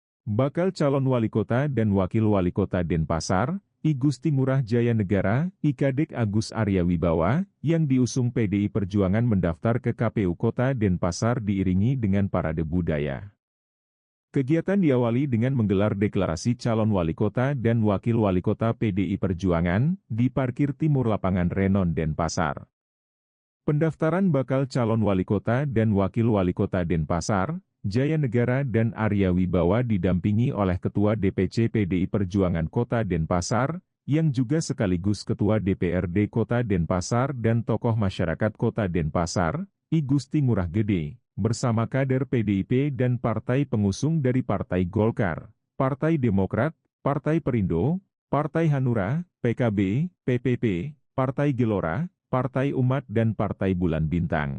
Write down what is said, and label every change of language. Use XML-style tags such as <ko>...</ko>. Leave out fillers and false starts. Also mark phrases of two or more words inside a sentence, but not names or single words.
<id>Bakal calon wali kota dan wakil wali kota Denpasar, I Gusti Ngurah Jaya Negara, I Kadek Agus Arya Wibawa, yang diusung PDI Perjuangan mendaftar ke KPU Kota Denpasar diiringi dengan parade budaya. Kegiatan diawali dengan menggelar deklarasi calon wali kota dan wakil wali kota PDI Perjuangan di parkir timur lapangan Renon Denpasar. Pendaftaran bakal calon wali kota dan wakil wali kota Denpasar, Jaya Negara dan Arya Wibawa didampingi oleh Ketua DPC PDI Perjuangan Kota Denpasar, yang juga sekaligus Ketua DPRD Kota Denpasar dan tokoh masyarakat Kota Denpasar, I Gusti Ngurah Gede, bersama kader PDIP dan partai pengusung dari Partai Golkar, Partai Demokrat, Partai Perindo, Partai Hanura, PKB, PPP, Partai Gelora, Partai Umat dan Partai Bulan Bintang.</id>